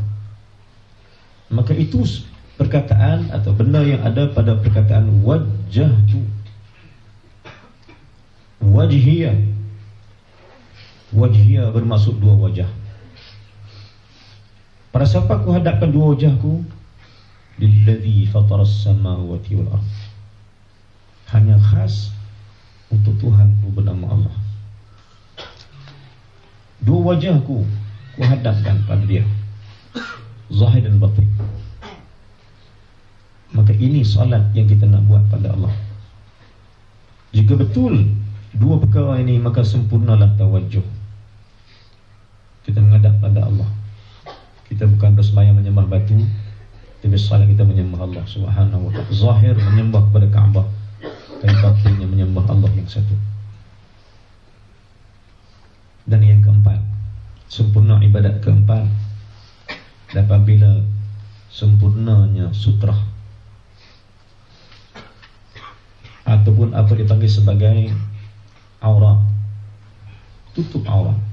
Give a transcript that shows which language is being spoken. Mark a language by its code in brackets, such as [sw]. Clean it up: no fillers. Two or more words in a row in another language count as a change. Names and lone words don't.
[ms] Maka itu perkataan atau benda yang ada pada perkataan wajjahtu. Wajhiyah bermaksud dua wajah. Pada siapa aku hadapkan dua wajahku? [ar] للذي فطر السماوات والأرض. [ms] Hanya khas untuk Tuhanku bernama Allah. Dua wajahku ku hadapkan pada dia, zahir dan batin. Maka ini salat yang kita nak buat pada Allah. Jika betul dua perkara ini, maka sempurnalah tawajjuh. Kita menghadap pada Allah. Kita bukan bersembahyang menyembah batu, tapi salat kita menyembah Allah [ar] سبحانه وتعالى. [ms] Zahir menyembah kepada Kaabah, dan batinnya menyembah Allah yang satu. Dan yang keempat, sempurna ibadat keempat apabila sempurnanya sutrah, ataupun apa dipanggil sebagai aurat, tutup aurat.